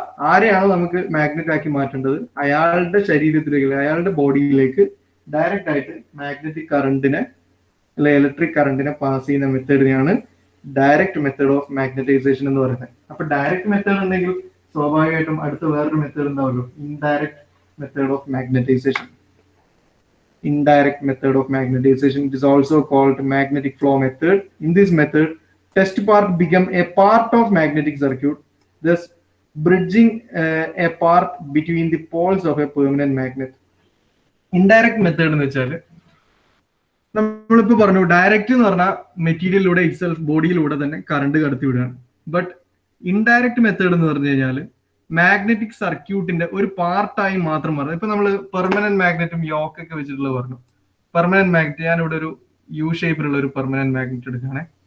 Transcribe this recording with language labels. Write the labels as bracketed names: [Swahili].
[Malayalam] ആരെയാണ് നമുക്ക് മാഗ്നറ്റ് ആക്കി മാറ്റേണ്ടത്, അയാളുടെ ശരീരത്തിലേക്ക്, അയാളുടെ ബോഡിയിലേക്ക് ഡയറക്റ്റ് ആയിട്ട് മാഗ്നറ്റിക് കറണ്ടിനെ അല്ലെ ഇലക്ട്രിക് കറണ്ടിനെ പാസ് ചെയ്യുന്ന മെത്തേഡിനെയാണ് ഡയറക്റ്റ് മെത്തേഡ് ഓഫ് മാഗ്നറ്റൈസേഷൻ എന്ന് പറയുന്നത്. അപ്പൊ ഡയറക്റ്റ് മെത്തേഡ് ഉണ്ടെങ്കിൽ സ്വാഭാവികമായിട്ടും അടുത്ത വേറൊരു മെത്തേഡ് ഉണ്ടാവുമല്ലോ, indirect method of magnetisation. [English] Indirect method of magnetization, it is also called magnetic flow method. In this method, test part become a part of magnetic circuit, thus bridging a part between the poles of a permanent magnet. [Malayalam] Indirect method എന്ന് വെച്ചാൽ നമ്മളിപ്പോ പറഞ്ഞു, direct എന്ന് പറഞ്ഞാൽ മെറ്റീരിയലിലൂടെ itself ബോഡിയിലൂടെ തന്നെ current കടത്തി വിടുകയാണ്. But indirect method എന്ന് പറഞ്ഞു കഴിഞ്ഞാൽ മാഗ്നറ്റിക് സർക്യൂട്ടിന്റെ ഒരു പാർട്ടായി മാത്രം പറഞ്ഞു. ഇപ്പൊ നമ്മൾ പെർമനന്റ് മാഗ്നറ്റും യോക്ക് ഒക്കെ വെച്ചിട്ടുള്ള പറഞ്ഞു. പെർമനന്റ് മാഗ്നറ്റ്, ഞാനിവിടെ ഒരു യു ഷേപ്പിലുള്ള ഒരു പെർമനന്റ് മാഗ്നറ്റ് എടുക്കുകയാണെ.